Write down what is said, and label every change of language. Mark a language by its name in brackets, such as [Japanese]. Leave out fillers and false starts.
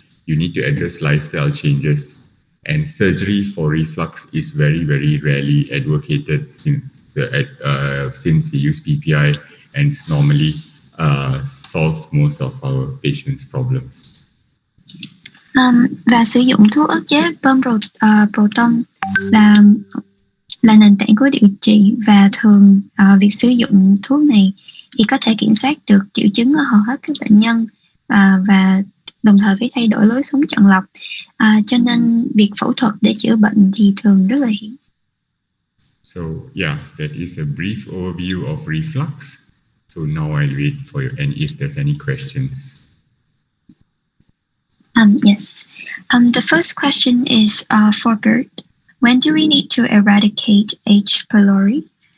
[English] you need to address lifestyle changes. And surgery for reflux is very, very rarely advocated since we use PPI, and it's normally solves most of our patients' problems. [Vietnamese] Và sử dụng thuốc ức chế bơm proton là nền tảng của điều trị, và thường việc sử dụng thuốc này thì có thể kiểm soát được triệu chứng ở hầu hết các bệnh nhân, và đồng thời với thay đổi lối sống chọn lọc, cho nên việc phẫu thuật để chữa bệnh thì thường rất là hiếm. [English] So yeah, that is a brief overview of reflux. So now I'll wait for you, and if there's any questions. Yes. The first question is for Gerd. When do we need to eradicate H. pylori?